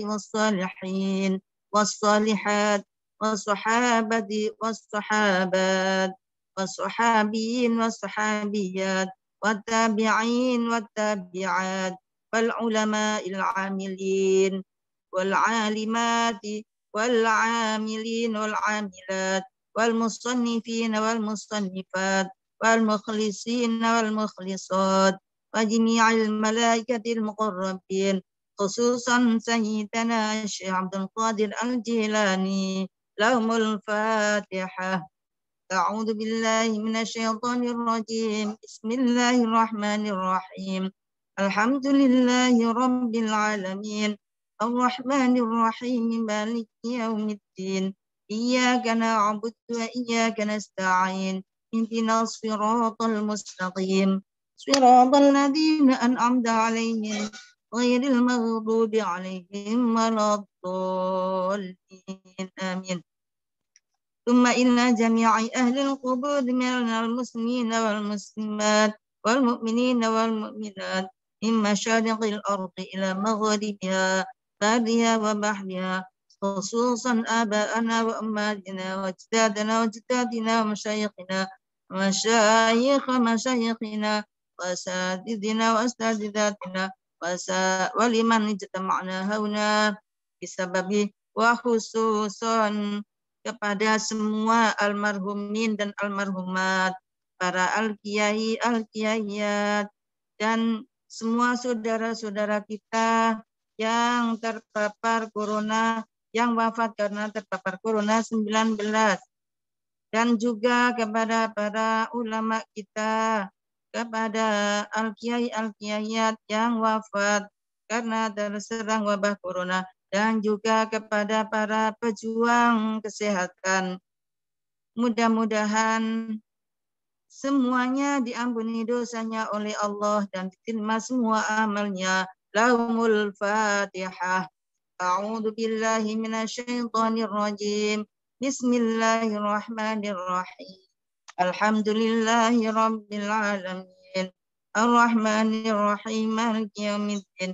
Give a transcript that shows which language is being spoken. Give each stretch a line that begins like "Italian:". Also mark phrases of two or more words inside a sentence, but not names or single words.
Arabic: والصالحين والصالحات والصحابة والصحابات والصحابيين والصحابيات والتابعين والتابعات والعلماء العاملين والعالمات والعاملين والعاملات والمصنفين والمصنفات والمخلصين والمخلصات وجميع الملائكة المقربين، خصوصا سيدنا الشيخ عبد القادر الجيلاني. لهم الفاتحة. أعوذ بالله من الشيطان الرجيم. بسم الله الرحمن الرحيم. الحمد لله رب العالمين. الرحمن الرحيم. مالك يوم الدين. إياك نعبد وإياك نستعين. اهدنا الصراط المستقيم. صراط الذين أنعمت عليهم غير المغضوب عليهم ولا الضالين. آمين. ثم إن جميع أهل القبور من المسلمين والمسلمات والمؤمنين والمؤمنات من مشارق الأرض إلى مغاربها برها وبحرها, خصوصا آباءنا وأمهاتنا وأجدادنا وأجدادنا ومشايخنا و مشايخنا وأساتذتنا وأستاذاتنا ولمن اجتمعنا هاهنا بسببه، وخصوصا
Indonesian: kepada semua almarhumin dan almarhumat, para al-kiai, al-kiaiyat, dan semua saudara-saudara kita yang terpapar corona, yang wafat karena terpapar corona 19, dan juga kepada para ulama kita, kepada al-kiai, al-kiaiyat yang wafat karena terserang wabah corona, dan juga kepada para pejuang kesehatan. Mudah-mudahan semuanya diampuni dosanya oleh Allah dan diterima semua amalnya.
Arabic: لهم الفاتحة. أعوذ بالله من الشيطان الرجيم. بسم الله الرحمن الرحيم. الحمد لله رب العالمين. الرحمن الرحيم. مالك يوم الدين.